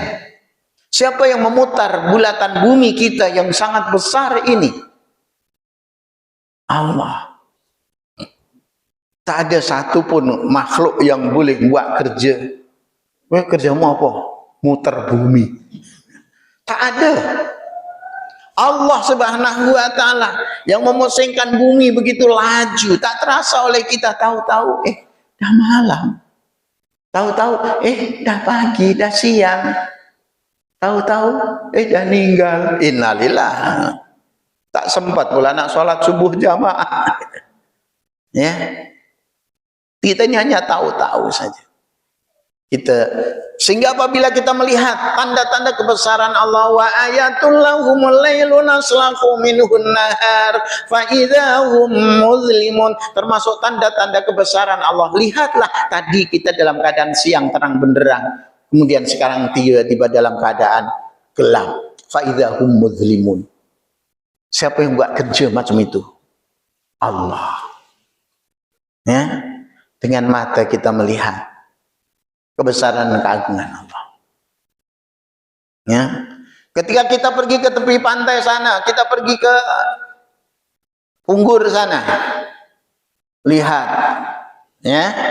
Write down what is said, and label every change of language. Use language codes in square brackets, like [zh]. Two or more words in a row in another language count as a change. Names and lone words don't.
[ms] Siapa yang memutar bulatan bumi kita yang sangat besar ini? Allah. Tak ada satupun makhluk yang boleh buat kerja. Kerjamu apa? Muter bumi. Tak ada. Allah [ar] سبحانه وتعالى [ms] yang memusingkan bumi begitu laju, tak terasa oleh kita. Tahu-tahu dah malam, tahu-tahu dah pagi, dah siang, tahu-tahu dah meninggal. Innalillah. Tak sempat pula nak sholat subuh jamaah. Ya, kita ini hanya tahu-tahu saja. Sehingga apabila kita melihat tanda-tanda kebesaran Allah, [ar] وآية لهم الليل نسلخ منه النهار فإذا هم مظلمون, [ms] termasuk tanda-tanda kebesaran Allah. Lihatlah tadi kita dalam keadaan siang terang benderang, kemudian sekarang tiba-tiba dalam keadaan gelap. [ar] فإذا هم مظلمون. [ms] Siapa yang buat kerja macam itu? Allah. Ya, dengan mata kita melihat kebesaran dan keagungan Allah. Ya. Ketika kita pergi ke tepi pantai sana, kita pergi ke Unggur sana, lihat, ya,